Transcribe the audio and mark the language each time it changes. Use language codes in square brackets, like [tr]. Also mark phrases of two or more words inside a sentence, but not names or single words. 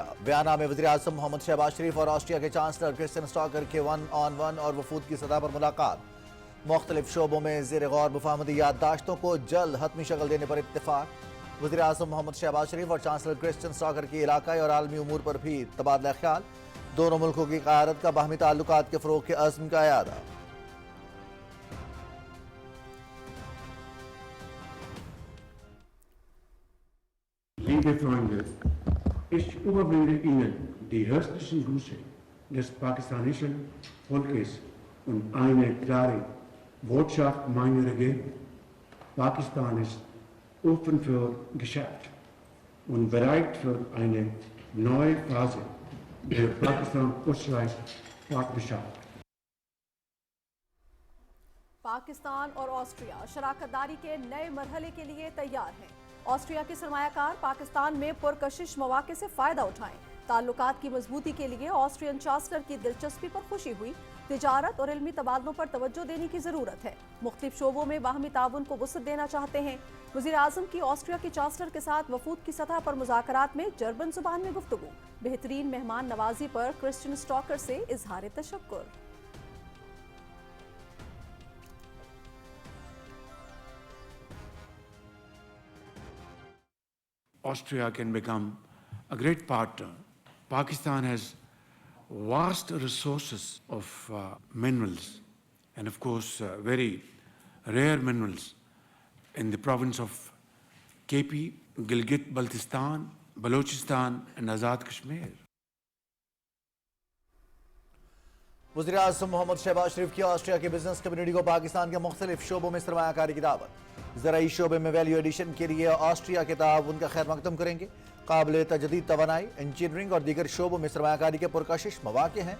[ur] ویانا میں وزیرِ اعظم محمد شہباز شریف اور آسٹریا کے چانسلر کرسٹیان اسٹوکر کے [en] 1-on-1 [ur] اور وفود کی سطح پر ملاقات. مختلف شعبوں میں زیرِ غور مفاہمتی یادداشتوں کو جلد حتمی شکل دینے پر اتفاق. وزیرِ اعظم محمد شہباز شریف اور چانسلر کرسٹیان اسٹوکر کی علاقائی اور عالمی امور پر بھی تبادلہ خیال. دونوں ملکوں کی قیادت کا باہمی تعلقات کے فروغ کے عزم کا اعادہ. [de] Liebe Freunde, ich überbringe Ihnen die herzlichen Grüße des pakistanischen Volkes und eine klare Botschaft meiner Regierung. Pakistan ist offen für Geschäft und bereit für eine neue Phase der Pakistan-Österreich-Partnerschaft. [ur] پاکستان اور آسٹریا شراکت داری کے نئے مرحلے کے لیے تیار ہیں. آسٹریا کے سرمایہ کار پاکستان میں پرکشش مواقع سے فائدہ اٹھائیں. تعلقات کی مضبوطی کے لیے آسٹرین چانسلر کی دلچسپی پر خوشی ہوئی. تجارت اور علمی تبادلوں پر توجہ دینے کی ضرورت ہے. مختلف شعبوں میں باہمی تعاون کو وسعت دینا چاہتے ہیں۔ وزیرِ اعظم کی آسٹریا کے چانسلر کے ساتھ وفود کی سطح پر مذاکرات میں جرمن زبان میں گفتگو. بہترین مہمان نوازی پر کرسٹیان اسٹوکر سے اظہارِ تشکر. [en] Austria can become a great partner. Pakistan has vast resources of minerals and of course very rare minerals in the province of KP, Gilgit-Baltistan, Balochistan and Azad Kashmir. [ur] وزیرِ اعظم محمد شہباز شریف کی آسٹریا کی [en] business community [ur] کو پاکستان کے مختلف شعبوں میں سرمایہ کاری کی دعوت. زرعی شعبے میں [en] value addition [ur] کے لیے آسٹریا کے تعاون کا خیر مقدم کریں گے. قابلِ تجدید توانائی، انجینئرنگ اور دیگر شعبوں میں سرمایہ کاری کے پرکشش مواقع ہیں.